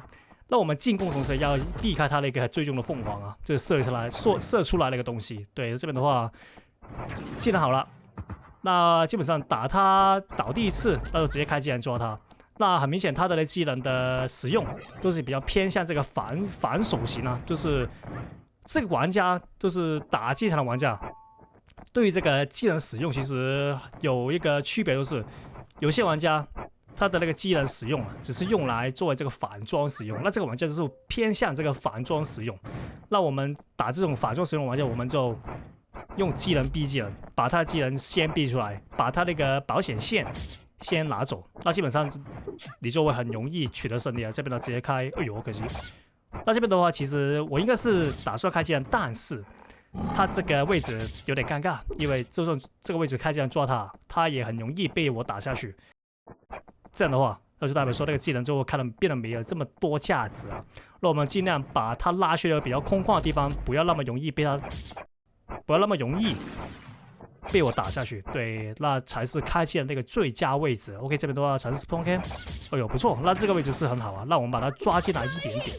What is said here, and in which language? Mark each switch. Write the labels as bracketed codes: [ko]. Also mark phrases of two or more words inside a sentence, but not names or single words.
[zh] 那我們進攻同時要避開他那個最終的鳳凰啊，就是射出來那個東西。對，這邊的話技能好了，那基本上打他倒地一次，那就直接開技能抓他。那很明顯，他的技能的使用都是比較偏向這個反手型啊，就是這個玩家就是打機場的玩家，對於這個技能使用其實有一個區別，就是有些玩家他的那個技能使用只是用來作為這個反裝使用，那這個玩家就是偏向這個反裝使用。那我們打這種反裝使用的玩家，我們就用技能逼技能，把他的技能先逼出來，把他那個保險線先拿走，那基本上你就會很容易取得勝利啊！這邊呢直接開，哎呦可惜。那這邊的話，其實我應該是打算開技能，但是他這個位置有點尷尬，因為就算這個位置開技能抓他，他也很容易被我打下去。這樣的話，那就代表說那個技能就會變得沒有這麼多價值啊。那我們盡量把他拉去了比較空曠的地方，不要那麼容易被我打下去，對，那才是開技的那個最佳位置。OK， 這邊的話嘗試 [en] spawn cam， [zh] 哎呦不錯，那這個位置是很好啊，那我們把它抓進來一點點。